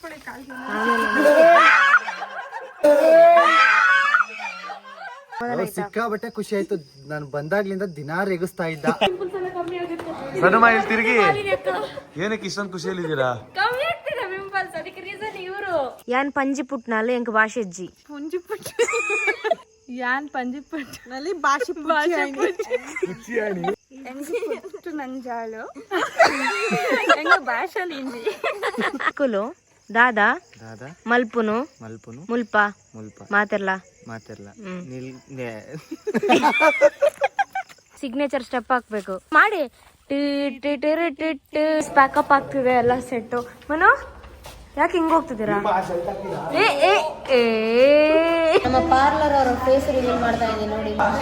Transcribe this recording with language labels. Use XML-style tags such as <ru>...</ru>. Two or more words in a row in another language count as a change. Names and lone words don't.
<kn>ಸಿಕ್ಕಾಬಟ್ಟೆ ಖುಷಿ ಆಯ್ತು. ನಾನು ಬಂದಾಗ್ಲಿಂದ ದಿನಾ ರೇಗಿಸ್ತಾ ಇದ್ದ. ತಿರುಗಿ ಏನಕ್ಕೆ ಇಷ್ಟೊಂದು ಖುಷಿಯಲ್ಲಿದ್ದೀರಾ?</kn> <tcy>ಯಾನ್ ಪಂಜಿ ಪುಟ್ನಾಲು ಎಂಕ್ ಭಾಷೆಜ್ಜಿ ಪಂಜಿ ಪುಟ್ ಯಾನ್ ಪಂಜಿ ಪುಟ್ ನಲ್ಲಿ ಭಾಷೆ ನಂಜಾಳು ಎಂಗ ಭಾಷೆಲಿ ಇಂಜಿ ಕುಲು ದಾದಾ ಮಲ್ಪುನು ಮುಲ್ಪ ಮಾತೆರ್ಲ</tcy> <en>signature step</en> <kn>ಹಾಕ್ಬೇಕು ಮಾಡಿ. ಪ್ಯಾಕಪ್ ಆಗ್ತಿದೆ ಎಲ್ಲ ಸೆಟ್ಟು. ಮನು ಯಾಕೆ ಹಿಂಗ ಹೋಗ್ತಿದ್ದೀರಾ? ನಮ್ಮ ಪಾರ್ಲರ್ ಅವರ</kn> <en>face reveal</en> <kn>ಮಾಡ್ತಾ ಇದ್ದೀನಿ ನೋಡಿ.</kn>